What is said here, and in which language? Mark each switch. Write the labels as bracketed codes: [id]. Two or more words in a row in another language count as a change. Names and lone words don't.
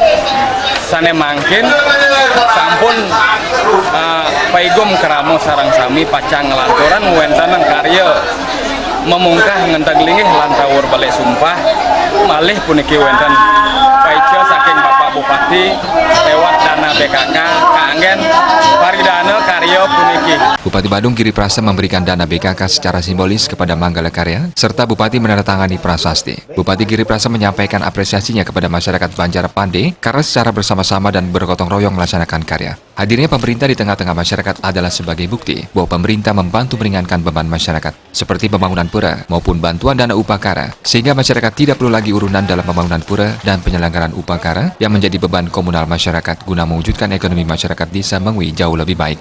[ban] Sane mangkin sampun paigum keramo sarang sami pacang ngelanturan wentanang karya memungkah ngentang linggih lan tawur balik sumpah malih puniki wenten paico saking Bapak Bupati [id] lewat dana [ban] BKK kaanggen paridana karya puniki. [id] Bupati Badung Giri Prasta memberikan dana BKK secara simbolis kepada Manggala Karya serta Bupati menandatangani prasasti. Bupati Giri Prasta menyampaikan apresiasinya kepada masyarakat Banjar Pandey karena secara bersama-sama dan bergotong royong melaksanakan karya. Hadirnya pemerintah di tengah-tengah masyarakat adalah sebagai bukti bahwa pemerintah membantu meringankan beban masyarakat seperti pembangunan pura maupun bantuan dana upakara sehingga masyarakat tidak perlu lagi urunan dalam pembangunan pura dan penyelenggaraan upakara yang menjadi beban komunal masyarakat guna mewujudkan ekonomi masyarakat Desa Mengui jauh lebih baik.